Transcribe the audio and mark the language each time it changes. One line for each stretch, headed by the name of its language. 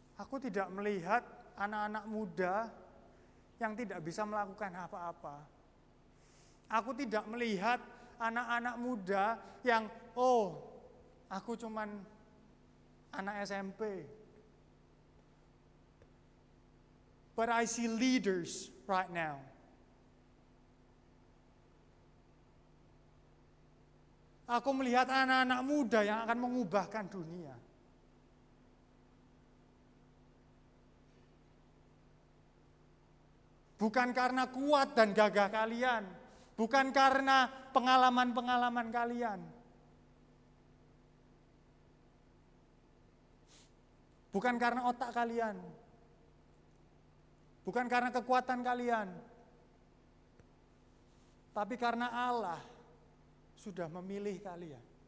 Indonesian: Aku tidak melihat anak-anak muda yang tidak bisa melakukan apa-apa. Aku tidak melihat anak-anak muda yang, aku cuman anak SMP.
English: But I see leaders right now.
Indonesian: Aku melihat anak-anak muda yang akan mengubahkan dunia. bukan karena kuat dan gagah kalian, bukan karena pengalaman-pengalaman kalian, bukan karena otak kalian, bukan karena kekuatan kalian, tapi karena Allah sudah memilih kalian.